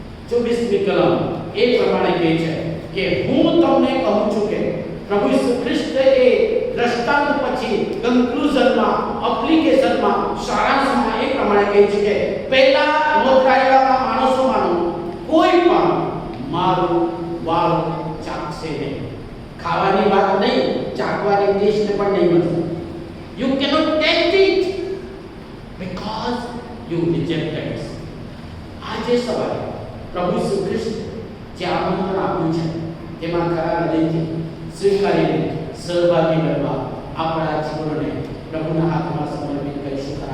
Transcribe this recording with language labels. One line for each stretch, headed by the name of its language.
Gujarati: 24મી કલમ એ પ્રમાણે કહે છે કે હું તમને કહું છું કે પ્રભુ ઈસુ ખ્રિસ્તે એ દ્રષ્ટાંત પછી
English: કન્ક્લુઝનમાં, એપ્લિકેશનમાં,
Gujarati: સારાંશમાં એ પ્રમાણે કહે છે કે પહેલા નોંધાયેલા માણસોમાંનું કોઈ પણ મારું વાળ ચાખશે નહીં. ખાવાની વાત નહીં, ચાખવાની ટેસ્ટ પણ નહીં મળશે.
English: You cannot taste it because you rejected it.
Gujarati: આજે સવારે પ્રભુ ઈસુ ખ્રિસ્ત જે આમંત્રણ આપ્યું છે તેમાં ખરા હૃદયથી સ્વીકારીને સહભાગી બનવા આપણા જીવનને પ્રભુના હાથમાં સમર્પિત કરીશું.